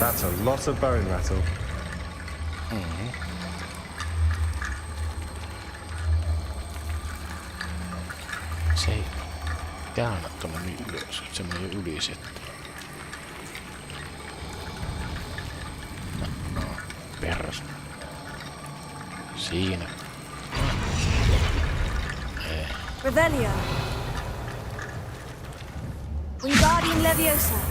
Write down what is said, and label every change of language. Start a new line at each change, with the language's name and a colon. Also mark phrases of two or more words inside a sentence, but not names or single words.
English: That's a lot of bone rattle.
Finnish: Se ei käännä tonne niin ylös, että se menee yli sitten. No, perras. Siinä. Revelio. Wingardium Leviosa.